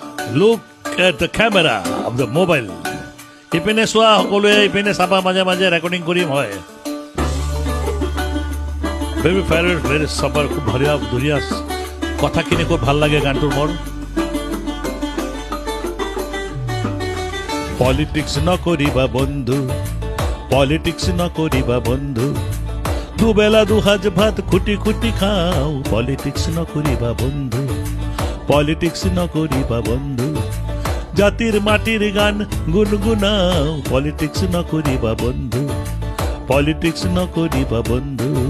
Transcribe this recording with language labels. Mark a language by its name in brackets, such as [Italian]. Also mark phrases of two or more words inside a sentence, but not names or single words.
[English] Look at the camera of the mobile. [Assamese] ইপিনে চোৱা সকলোৱে ইপিনে চাবা মাজে মাজে ৰেকৰ্ডিং কৰিম হয় [English] very fair [Assamese] ভেৰি চাবাৰ খুব ধুনীয়া ধুনীয়া কথাখিনি খুব ভাল লাগে গানটোৰ মোৰ পলিটিক্স নকৰিবা বন্ধু পলিটিক্স নকৰিবা বন্ধু দুবেলা দুসাজ ভাত খুটি খুটি খাও পলিটিক্স নকৰিবা বন্ধু পলিটিক্স নকৰিবা বন্ধু জাতির মাটির গান গুনগুনাও পলিটিক্স নকরিবা বন্ধু পলিটিক্স নকরিবা বন্ধু